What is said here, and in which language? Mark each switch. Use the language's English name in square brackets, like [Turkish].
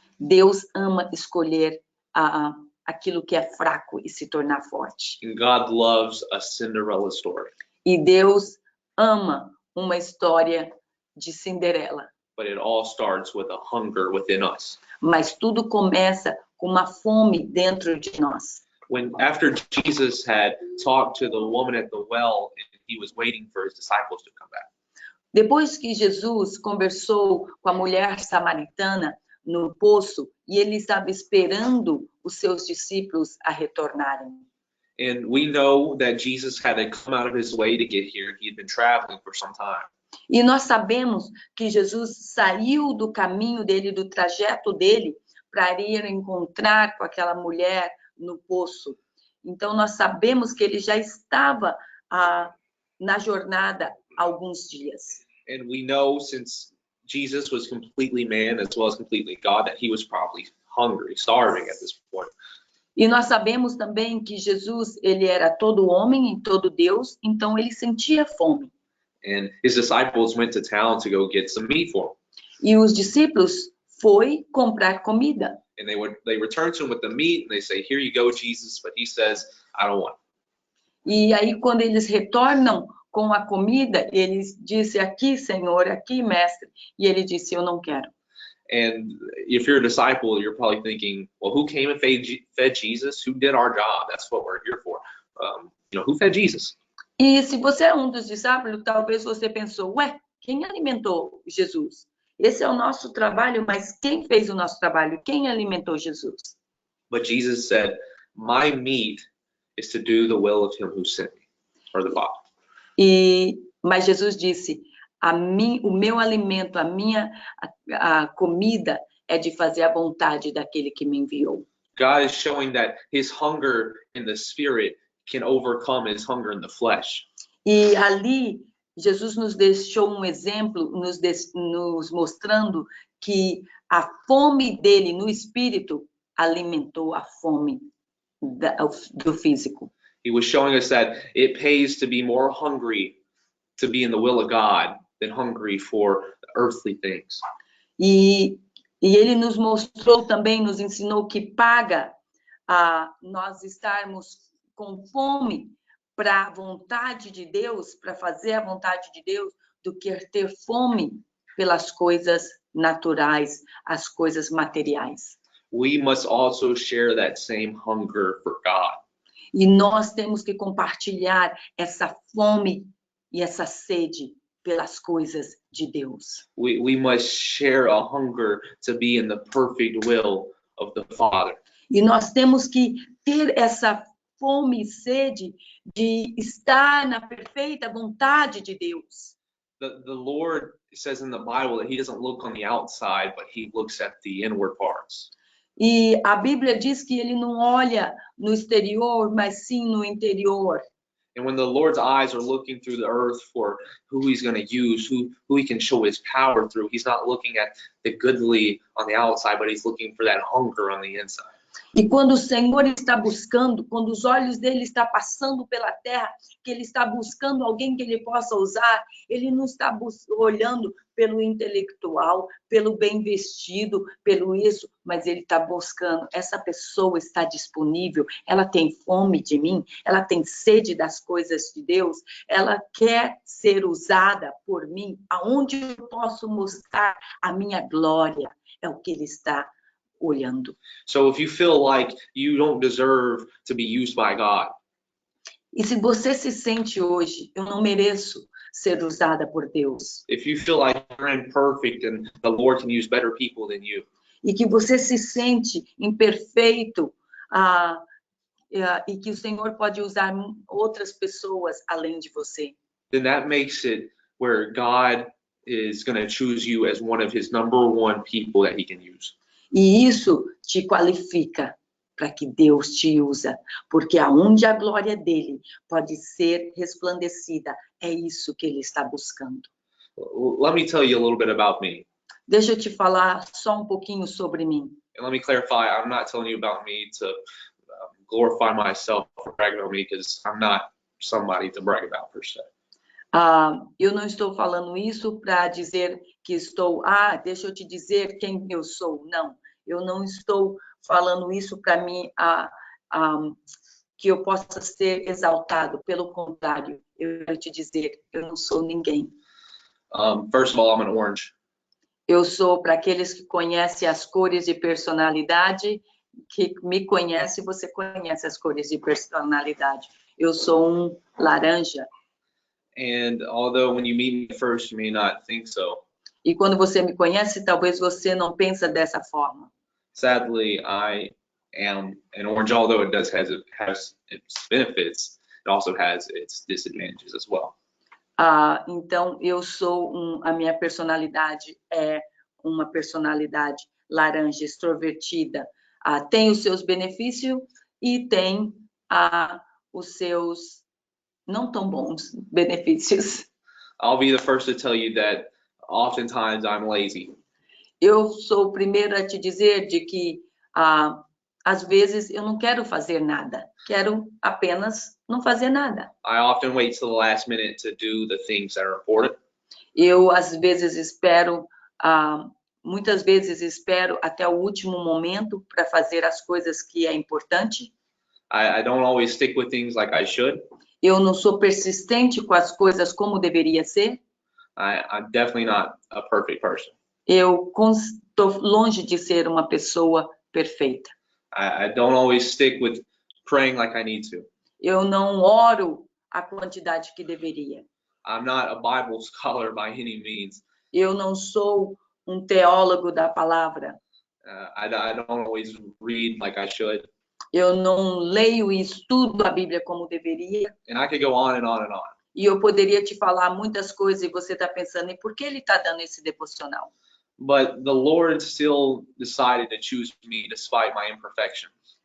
[Portuguese] Deus ama escolher aquilo que é fraco e se tornar forte. [English] And God loves a Cinderella story. [Portuguese] E Deus ama uma história de Cinderela. [English] But it all starts with a hunger within us. [Portuguese] Mas tudo começa com uma fome dentro de nós. [English] After Jesus had talked to the woman at the well, and he was waiting for his disciples to come back. [Portuguese] Depois que Jesus conversou com a mulher samaritana no poço, e ele estava esperando os seus discípulos a retornarem. [English] And we know that Jesus had to come out of his way to get here. He had been traveling for some time. [Portuguese] E nós sabemos que Jesus saiu do caminho dele, do trajeto dele, para ir encontrar com aquela mulher no poço. Então, nós sabemos que ele já estava na jornada há alguns dias. [English] And we know, since Jesus was completely man as well as completely God, that he was probably hungry, starving at this point. [Portuguese] E nós sabemos também que Jesus, ele era todo homem e todo Deus, então ele sentia fome. [English] And his disciples went to town to go get some meat for him. [Portuguese] E os discípulos foi comprar comida. [English] And they return to him with the meat, and they say, "Here you go, Jesus." But he says, "I don't want it." [Portuguese] E aí, quando eles retornam com a comida, ele disse, aqui, Senhor, aqui, mestre. E ele disse, eu não quero. [English] And if you're a disciple, you're probably thinking, well, who came and fed Jesus? Who did our job? That's what we're here for. Who fed Jesus? [Portuguese] E se você é um dos discípulos, talvez você pensou, ué, quem alimentou Jesus? Esse é o nosso trabalho, mas quem fez o nosso trabalho? Quem alimentou Jesus? [English] But Jesus said, my meat is to do the will of him who sent me, or the Father. [Portuguese] Mas Jesus disse, o meu alimento, a comida é de fazer a vontade daquele que me enviou. [English] God is showing that his hunger in the spirit can overcome his hunger in the flesh. [Portuguese] E ali, Jesus nos deixou um exemplo, nos mostrando que a fome dele no espírito alimentou a fome do físico. [English] He was showing us that it pays to be more hungry to be in the will of God than hungry for earthly things. [Portuguese] E ele nos mostrou também, nos ensinou que paga nós estarmos com fome para a vontade de Deus, para fazer a vontade de Deus, do que ter fome pelas coisas naturais, as coisas materiais. [English] We must also share that same hunger for God. [Portuguese] E nós temos que compartilhar essa fome e essa sede pelas coisas de Deus. [English] We must share a hunger to be in the perfect will of the Father. [Portuguese] E nós temos que ter essa fome e sede de estar na perfeita vontade de Deus. [English] The Lord says in the Bible that he doesn't look on the outside, but he looks at the inward parts. [Portuguese] E a Bíblia diz que ele não olha no exterior, mas sim no interior. [English] And when the Lord's eyes are looking through the earth for who he's going to use, who he can show his power through, he's not looking at the goodly on the outside, but he's looking for that hunger on the inside. [Portuguese] E quando o Senhor está buscando, quando os olhos dele estão passando pela terra, que ele está buscando alguém que ele possa usar, ele não está olhando pelo intelectual, pelo bem vestido, pelo isso, mas ele está buscando, essa pessoa está disponível, ela tem fome de mim, ela tem sede das coisas de Deus, ela quer ser usada por mim, aonde eu posso mostrar a minha glória, é o que ele está olhando. [English] So if you feel like you don't deserve to be used by God, [Portuguese] E se você se sente hoje, eu não mereço ser usada por Deus, [English] if you feel like you're imperfect and the Lord can use better people than you, [Portuguese] e que você se sente imperfeito, e que o Senhor pode usar outras pessoas além de você, [English] then that makes it where God is going to choose you as one of his #1 people that he can use. [Portuguese] e isso te qualifica para que Deus te usa, porque aonde a glória dele pode ser resplandecida, é isso que ele está buscando. [English] Let me tell you a little bit about me. [Portuguese] Deixa eu te falar só um pouquinho sobre mim. [English] And let me clarify, I'm not telling you about me to glorify myself or brag about me, because I'm not somebody to brag about per se. [Portuguese] Eu não estou falando isso para dizer que estou, deixa eu te dizer quem eu sou. Não, eu não estou falando isso para mim, que eu possa ser exaltado. Pelo contrário, eu quero te dizer, eu não sou ninguém. [English] First of all, I'm an orange. [Portuguese] Eu sou, para aqueles que conhecem as cores de personalidade, que me conhece, você conhece as cores de personalidade. Eu sou um laranja. [English] And although when you meet me first, you may not think so, [Portuguese] E quando você me conhece, talvez você não pensa dessa forma. [English] sadly, I am an orange, although it does has its benefits, it also has its disadvantages as well. [Portuguese] Então, eu sou a minha personalidade é uma personalidade laranja, extrovertida. Tem os seus benefícios e tem os seus não tão bons benefícios. [English] I'll be the first to tell you that oftentimes I'm lazy. [Portuguese] Eu sou o primeiro a te dizer de que, às vezes, eu não quero fazer nada. Quero apenas não fazer nada. [English] I often wait till the last minute to do the things that are important. [Portuguese] Eu, às vezes, espero, muitas vezes espero até o último momento para fazer as coisas que é importante. [English] I don't always stick with things like I should. [Portuguese] Eu não sou persistente com as coisas como deveria ser. [English] I'm definitely not a perfect person. [Portuguese] Eu estou longe de ser uma pessoa perfeita. [English] I don't always stick with praying like I need to. [Portuguese] Eu não oro a quantidade que deveria. [English] I'm not a Bible scholar by any means. [Portuguese] Eu não sou um teólogo da palavra. [English] I don't always read like I should. [Portuguese] Eu não leio e estudo a Bíblia como deveria. [English] And I could go on and on and on. [Portuguese] E eu poderia te falar muitas coisas e você está pensando, e por que ele está dando esse devocional? [English] But the Lord still decided to choose me despite my imperfections.